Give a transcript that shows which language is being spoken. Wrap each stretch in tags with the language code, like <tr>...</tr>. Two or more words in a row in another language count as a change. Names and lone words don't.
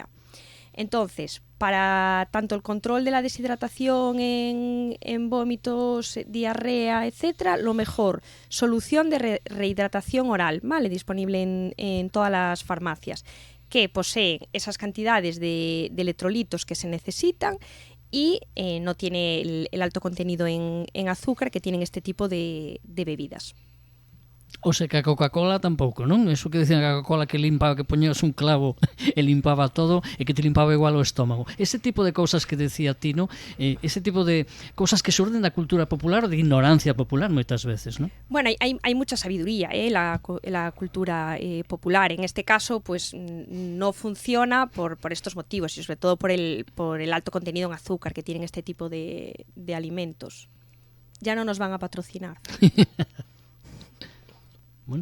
<es>Entonces, para tanto el control de la deshidratación en vómitos, diarrea, etcétera, lo mejor, solución de rehidratación oral, ¿vale? Disponible en todas las farmacias, que poseen esas cantidades de electrolitos que se necesitan y no tiene el alto contenido en azúcar que tienen este tipo de bebidas.</es> <gl>O sea que a Coca-Cola tampouco, non? Eso que dicían a Coca-Cola que limpaba, que poñías un clavo e limpaba todo e que te limpaba igual o estómago. Ese tipo de cousas que decía Tino, ese tipo de cousas que xurden da cultura popular ou de ignorancia popular moitas veces, non?</gl> <es>Bueno, hay mucha sabiduría en la cultura popular. En este caso, pues no funciona por estos motivos y sobre todo por el alto contenido en azúcar que tienen este tipo de alimentos. Ya no nos van a patrocinar. Bueno.</es>